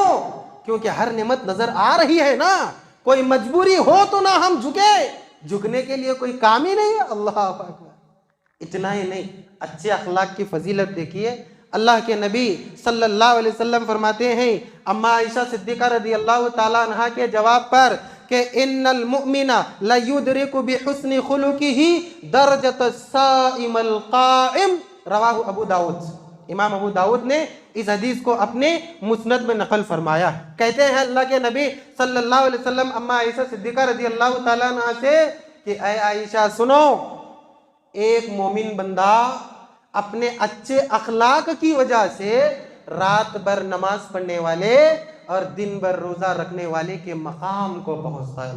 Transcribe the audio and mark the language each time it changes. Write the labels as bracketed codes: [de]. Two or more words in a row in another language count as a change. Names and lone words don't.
[hi] क्योंकि हर नेमत नजर आ रही है ना। कोई मजबूरी हो तो ना हम झुके, झुकने के लिए कोई काम ही नहीं है। [ar] الله أكبر. [hi] इतना ही नहीं, अच्छे अखलाक की फजीलत देखिए। अल्लाह के नबी [ar] صلى الله عليه وسلم [hi] फरमाते हैं, अम्मा आयशा सिद्दीका [ar] رضي الله تعالى عنها [hi] के जवाब पर कि [ar] إن المؤمن ليدرك بحسن خلقه درجة الصائم القائم رواه أبو داود. [hi] इमाम अबू दाऊद ने इस हदीस को अपने मुस्नद में नकल फरमाया। कहते हैं अल्लाह के नबी [ar] صلى الله عليه وسلم [hi] अम्मा आयशा सिद्दीका [ar] رضي الله تعالى عنها [hi] से कि ऐ आयशा सुनो, एक मोमिन बंदा अपने अच्छे अखलाक की वजह से रात भर नमाज पढ़ने वाले और दिन भर रोजा रखने वाले के मकाम को पहुंचता है।